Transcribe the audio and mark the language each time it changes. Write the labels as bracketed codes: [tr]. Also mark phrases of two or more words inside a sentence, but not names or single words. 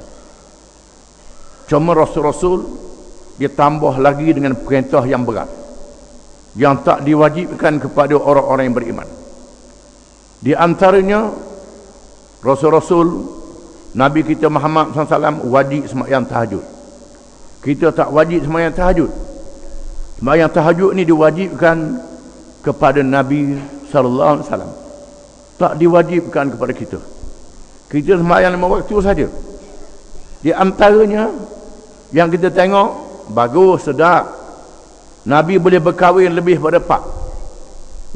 [ms] Cuma Rasul-Rasul ditambah lagi dengan perintah yang berat yang tak diwajibkan kepada orang-orang yang beriman. Di antaranya Rasul-Rasul Nabi kita Muhammad SAW wajib sembahyang tahajud. Kita tak wajib sembahyang tahajud. Sembahyang tahajud ni diwajibkan kepada Nabi [ar] sallallahu alaihi wasallam, [ms] tak diwajibkan kepada kita. Kita sembahyang 5 waktu saja. Di antaranya yang kita tengok bagus, sedap, Nabi boleh berkahwin lebih pada 4.